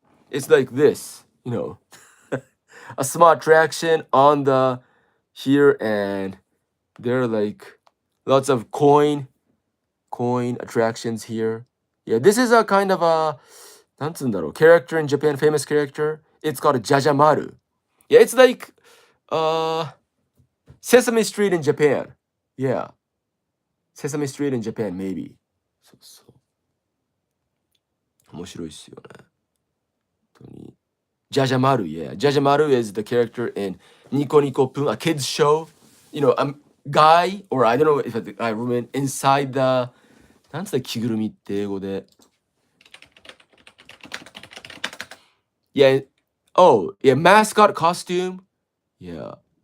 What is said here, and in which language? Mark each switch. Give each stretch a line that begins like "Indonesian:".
English: It's like this, a small attraction on the here, and there are like lots of coin attractions here. Yeah, this is a kind of a
Japanese: なんつうんだろう
English: character in Japan, famous character. It's called Jajamaru. Yeah, it's like Sesame Street in Japan. Yeah. Sesame Street in Japan, maybe.
Japanese: そうそう。面白いっすよね。本当に。
English: Jajamaru, yeah. Jajamaru is the character in Nico Nico Pun, a kids show. A guy, or I don't know if it's a guy or woman, inside the
Japanese: なんつった着ぐるみって英語で。
English: Yeah. Oh, yeah, mascot costume. Yeah.